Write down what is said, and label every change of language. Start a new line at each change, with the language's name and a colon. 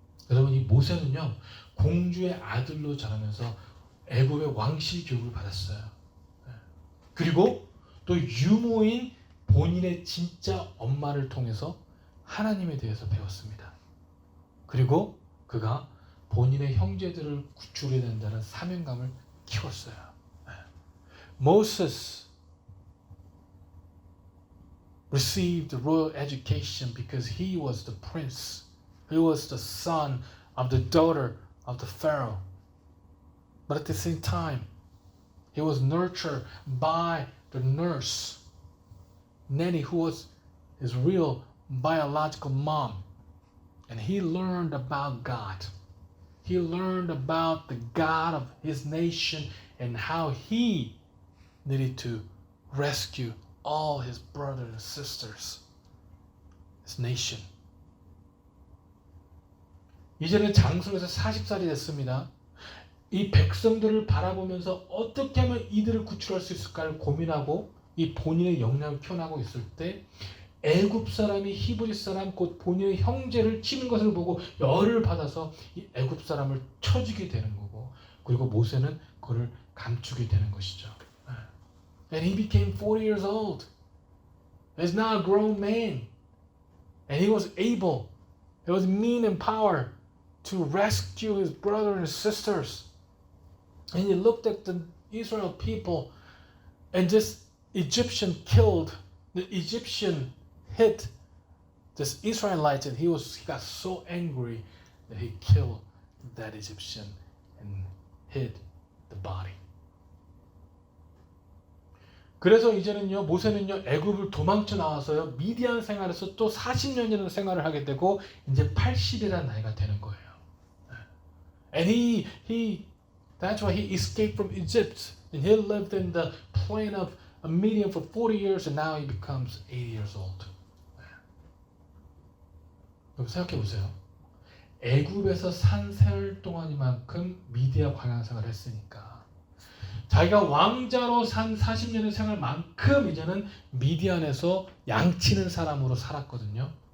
Korean: 여러분, 이 모세는요, 공주의 아들로 자라면서 애굽의 왕실 교육을 받았어요. 그리고 또 유모인 본인의 진짜 엄마를 통해서 하나님에 대해서 배웠습니다. 그리고 그가 본인의 형제들을 구출해야 된다는 사명감을 키웠어요.
English: Moses received the royal education because he was the prince. He was the son of the daughter of the Pharaoh. But at the same time, he was nurtured by the nurse, nanny, who was his real biological mom. And he learned about God. He learned about the God of his nation and how he needed to rescue all his brothers and sisters, his nation.
Korean: 이제는 장성에서 40살이 됐습니다. 이 백성들을 바라보면서 어떻게 하면 이들을 구출할 수 있을까를 고민하고 이 본인의 역량을 키워나가고 있을 때 애굽 사람이 히브리 사람 곧 본인의 형제를 치는 것을 보고 열을 받아서 이 애굽 사람을 쳐주게 되는 거고, 그리고 모세는 그를 감추게 되는 것이죠.
English: And he became 40 years old. He's now a grown man. And he was able, he was mean in power to rescue his brothers and sisters. And he looked at the Israel people, and this Egyptian killed, the Egyptian hit this Israelite, and he got so angry that he killed that Egyptian and hid the body.
Korean: 그래서 이제는요, 모세는요, 애굽을 도망쳐 나와서요, 미디안 생활에서 또 40년이라는 생활을 하게 되고 이제 80이라는 나이가 되는 거예요.
English: And that's why he escaped from Egypt, and he lived in the plain of Midian for 40 years, and now he becomes 80 years old.
Korean: 여러분 생각해 보세요. 애굽에서 산 세월 동안이만큼 미디안 광야 생활을 했으니까 자기가 왕자로 산 40년의 생활만큼 이제는 미디안에서 양치는 사람으로 살았거든요.